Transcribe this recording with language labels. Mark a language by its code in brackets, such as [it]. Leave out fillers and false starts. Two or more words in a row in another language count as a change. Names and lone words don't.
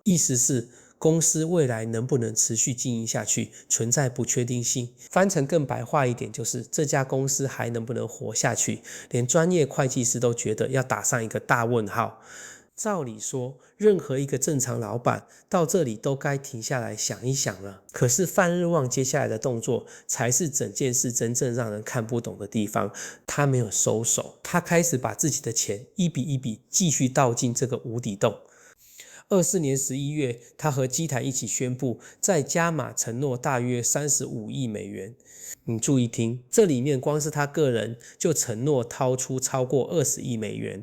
[zh] 意思是公司未來能不能持續經營下去，存在不確定性。翻成更白話一點，就是這家公司還能不能活下去，連專業會計師都覺得要打上一個大問號。照理說，任何一個正常老闆到這裡都該停下來想一想了。可是范日旺接下來的動作才是整件事真正讓人看不懂的地方。他沒有收手，他開始把自己的錢一筆一筆繼續倒進這個無底洞。24年11月，他和基台一起宣布再加碼承諾大約35億美元。你注意聽，這裡面光是他個人就承諾掏出超過20億美元。